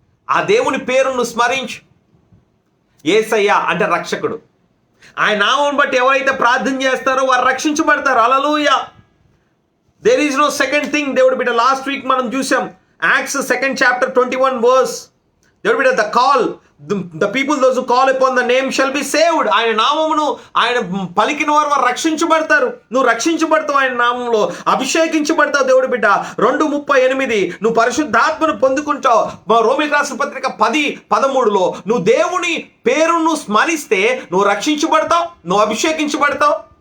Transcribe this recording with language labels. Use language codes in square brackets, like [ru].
[te] ఆ దేవుని పేరు నువ్వు స్మరించు. యేసయ్య అంటే రక్షకుడు. ఆయన నామం బట్టి ఎవరైతే ప్రార్థన చేస్తారో వారు రక్షించబడతారు. హల్లెలూయా. [en] There is no second thing. [te] దేవుడి బిడ్డ, లాస్ట్ వీక్ మనం చూసాం యాక్ట్స్ 2nd chapter 21 verse. దేవుడి బిడ్డ, [en] the people those who call upon the name shall be saved. [te] ఆయన నామమును ఆయన పలికిన వారు రక్షించబడతారు. నువ్వు రక్షించబడతావు, ఆయన నామంలో అభిషేకించబడతావు. దేవుడి బిడ్డ, 2:38 నువ్వు పరిశుద్ధాత్మను పొందుకుంటావు. రోమీయులకు రాసిన పత్రిక 10:13లో నువ్వు దేవుని పేరును స్మరిస్తే నువ్వు రక్షించబడతావు, నువ్వు అభిషేకించబడతావు.